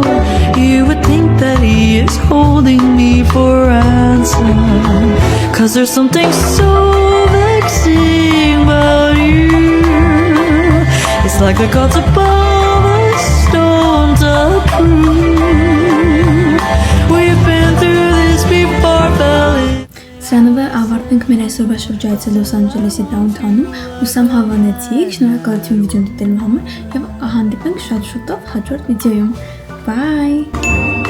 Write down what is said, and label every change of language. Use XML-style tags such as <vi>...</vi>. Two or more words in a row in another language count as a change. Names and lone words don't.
<en>You would think that he is holding me for ransom, 'cause there's something so vexing about you. It's like the gods above don't approve. We've been through this before, fell in.</en> <hy>Սրանով ավարտենք մեր այսօրվա շրջայցը Լոս Անջելեսի դաունթաունում, ուսամ հավանեցիք, շնորհակալություն վիդեոն դիտելու համար եւ կհանդիպենք շատ շուտով հաջորդ վիդեոյում։ Bye!</hy>